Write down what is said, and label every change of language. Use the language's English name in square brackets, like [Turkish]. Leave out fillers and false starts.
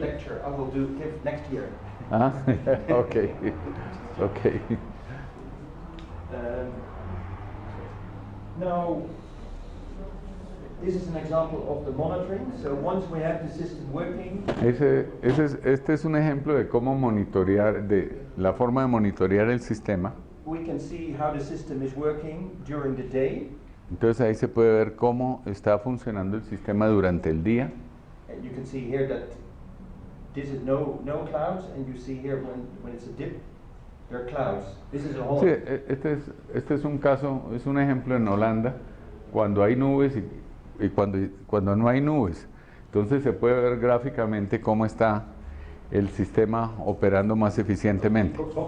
[English] lecture I will give next year. Ah, okay, okay. Now, this is an example of the monitoring. So once we have the system working, [Spanish] Este es un ejemplo de cómo monitorear, de la forma de monitorear el sistema. [English] we can see how the system is working during the day. [Spanish] Entonces ahí se puede ver cómo está funcionando el sistema durante el día. [English] And you can see here that this is no clouds, and you see here when it's a dip, there are clouds. This is a whole. [Spanish] Sí, este es un caso, es un ejemplo en Holanda, cuando hay nubes y cuando no hay nubes. Entonces se puede ver gráficamente cómo está el sistema operando más eficientemente.